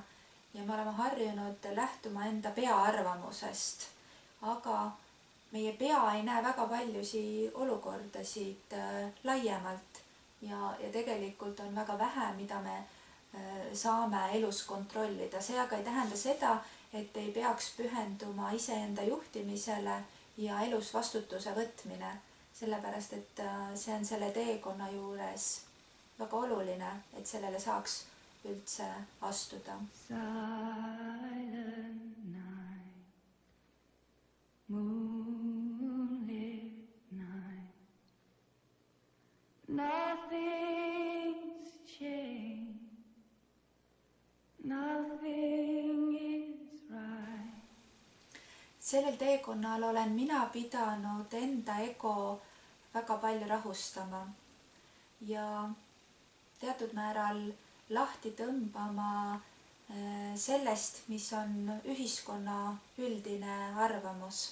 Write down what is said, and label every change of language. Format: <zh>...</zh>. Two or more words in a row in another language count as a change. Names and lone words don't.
<et>Ja me oleme harjunud lähtuma enda pea arvamusest, aga meie pea ei näe väga paljusi olukordasid laiemalt ja tegelikult on väga vähe, mida me saame elus kontrollida. See aga ei tähenda seda, et ei peaks pühenduma iseenda juhtimisele ja elus vastutuse võtmine, sellepärast et see on selle teekonna juures väga oluline, et sellele saaks üldse astuda.</et> <en>Silent night, moonlit night, nothing's changed, nothing is right.</en> <et>Sellel teekonnal olen mina pidanud enda ego väga palju rahustama ja teatud määral lahti tõmbama sellest, mis on ühiskonna üldine arvamus.</et>